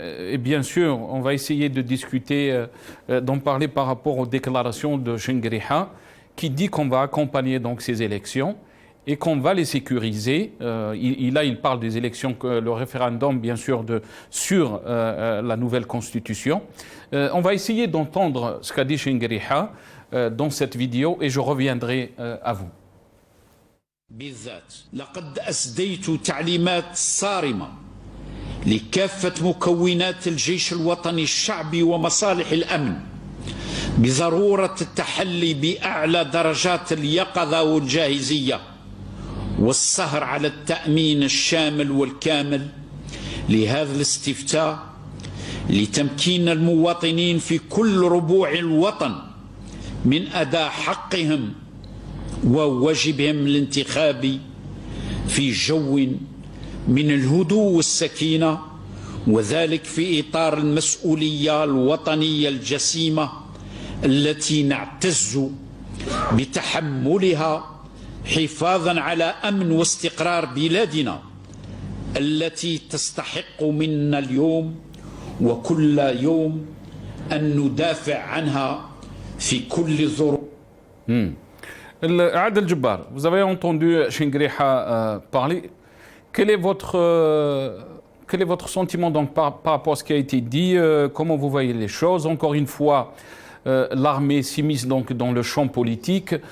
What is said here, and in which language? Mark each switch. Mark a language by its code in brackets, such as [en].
[fr] Et bien sûr, on va essayer de discuter, d'en parler par rapport aux déclarations de Chengriha, qui dit qu'on va accompagner donc ces élections et qu'on va les sécuriser. Il parle des élections, le référendum, bien sûr, sur la nouvelle constitution. On va essayer d'entendre ce qu'a dit Chengriha dans cette vidéo et je reviendrai à vous. [ar] بالذات لقد أسديت تعليمات صارمة لكافة مكونات الجيش الوطني الشعبي ومصالح الأمن بضرورة التحلي بأعلى درجات اليقظة والجاهزية والسهر على التأمين الشامل والكامل لهذا الاستفتاء لتمكين المواطنين في كل ربوع الوطن من أداء حقهم وواجبهم الانتخابي في جو من الهدوء والسكينة، وذلك في إطار المسؤولية الوطنية الجسيمة التي نعتز بتحملها حفاظا على أمن واستقرار بلادنا التي تستحق منا اليوم وكل يوم أن ندافع عنها في كل ظروف. [fr] Adel Jabbar, vous avez entendu Chengriha parler. Quel est votre sentiment donc, par rapport à ce qui a été dit? Comment vous voyez les choses? Encore une fois, l'armée s'immisce donc dans le champ politique.